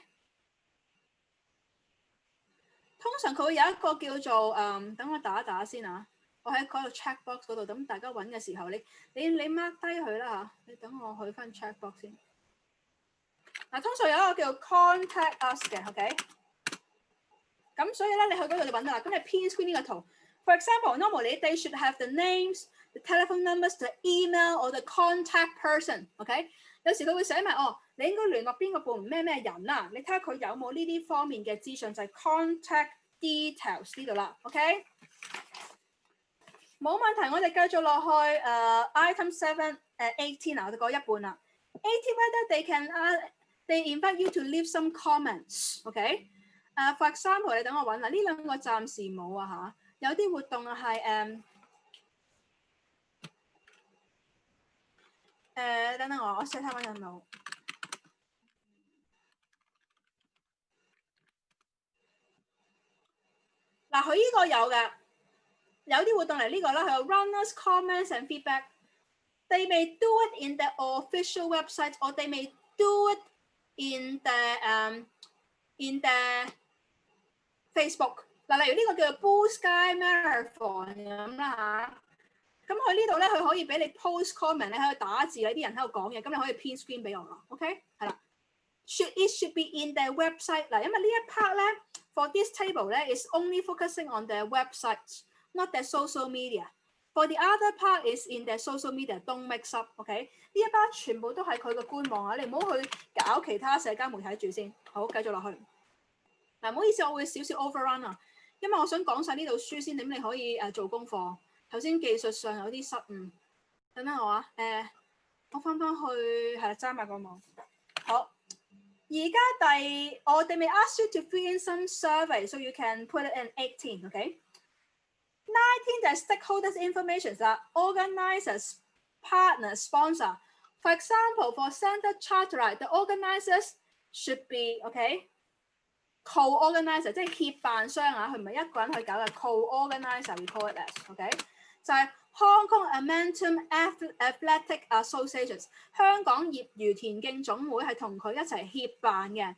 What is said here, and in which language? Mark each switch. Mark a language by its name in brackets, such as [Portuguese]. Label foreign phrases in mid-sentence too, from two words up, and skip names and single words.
[Cantonese] 通常佢會有一個叫做等我打一打先啊，我喺嗰個 [English] chat box [Cantonese] 嗰度，咁大家揾嘅時候你 mark 低佢啦嚇，你等我去翻 [English] chat box [Cantonese] 先。通常有一個叫做 [English] contact us [Cantonese] 嘅咁所以咧你去嗰度你揾到啦，咁你 [English] pin screen [Cantonese] 呢個圖。 [English] For example, normally they should have the names, the telephone numbers, the email or the contact person。 [Cantonese] 有時佢會寫埋你應該聯絡邊個部門咩人啦，你睇下佢有冇呢啲方面嘅資訊，就係 [English] contact details [Cantonese] 呢度啦冇問題，我哋繼續落去item 18我哋過一半啦。 [English] whether they invite you to leave some comments. OK， for example， [Cantonese] 你等我揾啦，呢兩個暫時冇啊嚇。有啲活動啊係等等我 set 下揾有冇。嗱，佢呢個有嘅，有啲活動嚟呢個啦，佢有 [English] runners comments and feedback。 They may do it in the official website, or they may do it in the Facebook。 [Cantonese] 嗱，例如呢個叫做 Blue Sky Marathon 咁啦嚇。咁佢呢度咧，佢可以俾你 post comment， 你喺度打字，有啲人喺度講嘢，咁你可以 [English] print screen [Cantonese] 俾我咯。OK， 係啦。 [English] It should be in their website [Cantonese] 嗱，因為呢一 part 咧 ， [English] for this table 咧 is only focusing on their websites, not their social media。 For the other part is in their social media. Don't mix up。 [Cantonese] OK， 呢一 part 全部都係佢嘅官網啊，你唔好去搞其他社交媒體住先。好，繼續落去。嗱，唔好意思，我會 [English] 少少 overrun [Cantonese] 啊，因為我想講晒呢度書先，點你可以做功課。頭先技術上有啲失誤，等等我啊。我翻去係啦，揸埋個網。好。而家 [English] they may ask you to fill in some survey, so you can put it in 18, okay? 19 就係 stakeholders information 啦 ，organizers, partners, sponsor. For example, for Standard Chartered, the organizers should be okay co-organizer， [Cantonese] 即係協辦商啊，佢唔係一個人去搞嘅 co-organizer， [English] we call it as okay， [Cantonese] 就係 Hong Kong Momentum Athletic Associations 香港業餘田徑總會係同佢一齊協辦嘅。